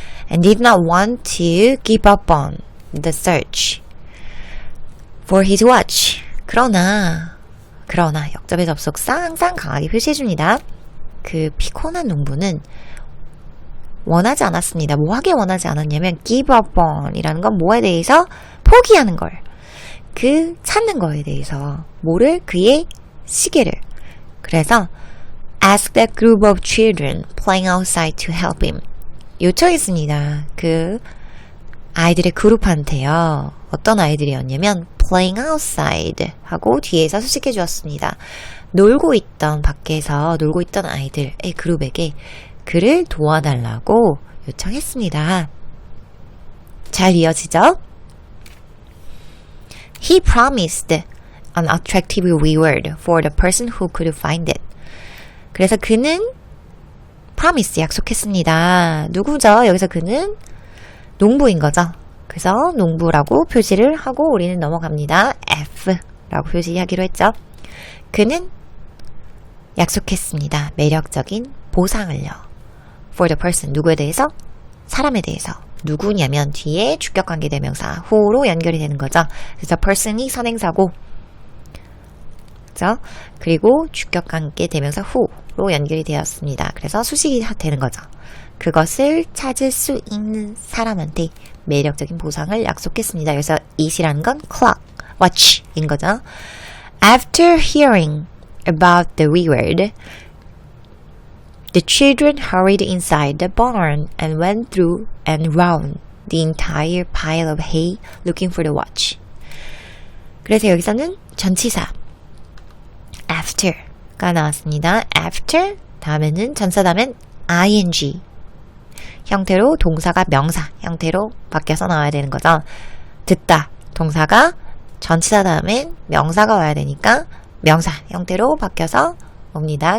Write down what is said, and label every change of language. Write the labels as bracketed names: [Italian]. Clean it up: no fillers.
[English] And did not want to give up on the search for his watch. [Korean] 그러나 역접의 접속사 항상 강하게 표시해줍니다. 그 피곤한 농부는 원하지 않았습니다. 뭐 하게 원하지 않았냐면 [English] give up on [Korean] 이라는 건 뭐에 대해서 포기하는 걸. 그 찾는 거에 대해서 뭐를? 그의 시계를. 그래서 [English] ask that group of children playing outside to help him. [Korean] 요청했습니다. 그 아이들의 그룹한테요. 어떤 아이들이었냐면 [English] playing outside [Korean] 하고 뒤에서 수식해 주었습니다. 밖에서 놀고 있던 아이들의 그룹에게 그를 도와달라고 요청했습니다. 잘 이어지죠? [English] He promised an attractive reward for the person who could find it. [Korean] 그래서 그는 promise 약속했습니다. 누구죠? 여기서 그는 농부인 거죠. 그래서 농부라고 표시를 하고 우리는 넘어갑니다. F라고 표시하기로 했죠. 그는 약속했습니다. 매력적인 보상을요. [English] For the person, [Korean] 누구에 대해서? 사람에 대해서. 누구냐면 뒤에 주격관계 대명사 who로 연결이 되는 거죠. 그래서 person이 선행사고 그죠? 그리고 주격관계 대명사 who로 연결이 되었습니다. 그래서 수식이 되는 거죠. 그것을 찾을 수 있는 사람한테 매력적인 보상을 약속했습니다. 그래서 it이라는 건 clock, watch인 거죠. [English] After hearing about the reward, the children hurried inside the barn and went through and round the entire pile of hay looking for the watch. [Korean] 그래서 여기서는 전치사 after가 나왔습니다. after 다음에는 전치사 다음엔 ing 형태로 동사가 명사 형태로 바뀌어서 나와야 되는 거죠. 듣다 동사가 전치사 다음엔 명사가 와야 되니까 명사 형태로 바뀌어서 옵니다.